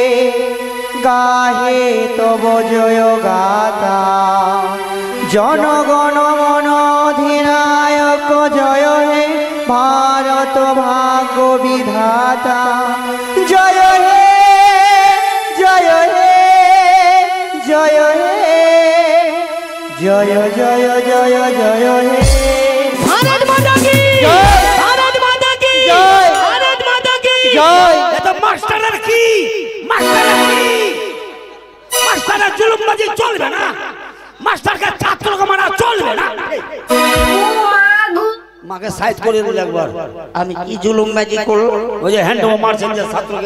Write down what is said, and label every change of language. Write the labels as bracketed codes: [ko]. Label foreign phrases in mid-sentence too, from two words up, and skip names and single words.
[hi] गाहे तब जय गाथा जनगण मन अधिनायक जय हे भारत भाग्य विधाता जय हे जय हे जय हे जय जय जय जय हे भारत माता की, भारत माता की, भारत माता की। [bn] জয়। এত মাস্টারের কি মাস্টারের জুলুমবাজি চলবে না, মাস্টারকে ছাত্রকে মারা চলবে না। মাকে সাইড করে দিল একবার। আমি কি জুলুমবাজি করলো? ওই যে হ্যান্ডওভার মারছেন যে ছাত্রকে,